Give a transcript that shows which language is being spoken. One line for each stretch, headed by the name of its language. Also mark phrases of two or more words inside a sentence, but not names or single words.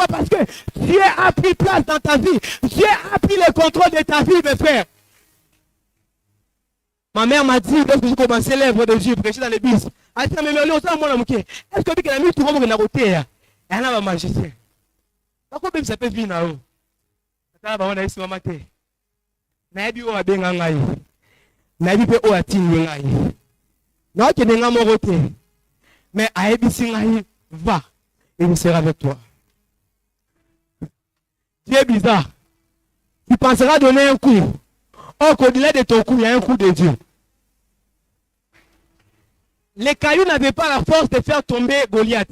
French: Parce que Dieu a pris place dans ta vie. Dieu a pris le contrôle de ta vie, mes frères. Ma mère m'a dit, lorsque j'ai commencé l'œuvre de Dieu, prêcher dans l'église, elle dit, mais est-ce que tu as mis tout le monde dans la côté? Elle a magicien. Pourquoi même ça peut venir là-haut? Elle a dit, maman,
Lingala: na bi o abenga ngai. Na bi pe o atini ngai. Na ke denga mo roté. Mais aebisi ngai,
French: va, et il sera avec toi. Dieu est bizarre. Tu penseras donner un coup. Or qu'au-delà de ton coup, il y a un coup de Dieu. Les cailloux n'avaient pas la force de faire tomber Goliath.